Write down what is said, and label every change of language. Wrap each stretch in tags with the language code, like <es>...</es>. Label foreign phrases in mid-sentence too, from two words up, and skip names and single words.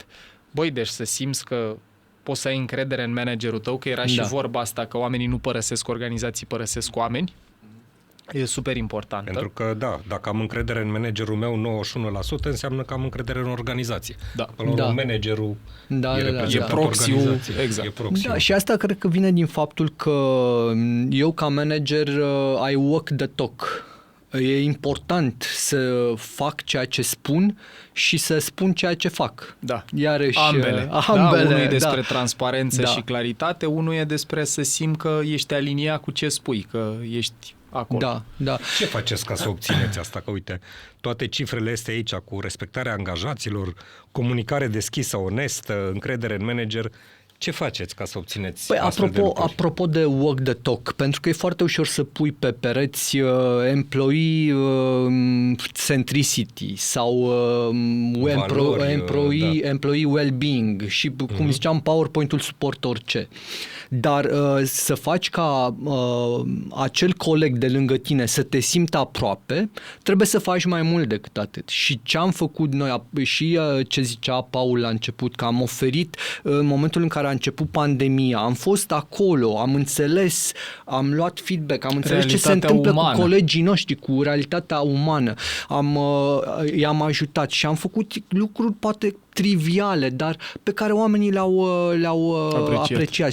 <ro>Băi, deci să simți că poți să ai încredere în managerul tău, că era și vorba asta, că oamenii nu părăsesc organizații, părăsesc oameni. E super importantă. Pentru că, dacă am încredere în managerul meu 91%, înseamnă că am încredere în organizație. Managerul e proxy-ul. Exact. E proxy-ul. Și asta cred că vine din faptul că eu ca manager</ro> <en>I walk the talk.</en> <ro>E important să fac ceea ce spun și să spun ceea ce fac. Da. Iarăși, ambele. Unul e despre transparență și claritate, unul e despre să simți că ești aliniat cu ce spui, că ești acolo. Da. Ce faceți ca să obțineți asta? Că uite, toate cifrele astea aici cu respectarea angajaților, comunicare deschisă, onestă, încredere în manager. Ce faceți ca să obțineți astfel de lucruri? Apropo de</ro> <en>walk the talk,</en> <ro>pentru că e foarte ușor să pui pe pereți</ro> <en>employee centricity</en> <ro>sau</ro> <en>employee well-being</en> <ro>și, cum ziceam, PowerPoint-ul suportă orice. Dar să faci ca acel coleg de lângă tine să te simtă aproape, trebuie să faci mai mult decât atât. Și ce am făcut noi, și ce zicea Paul la început, că am oferit în momentul în care a început pandemia, am fost acolo, am înțeles, am luat feedback, am înțeles ce se întâmplă cu colegii noștri, cu realitatea umană, i-am ajutat și am făcut lucruri poate triviale, dar pe care oamenii le-au apreciat.</ro>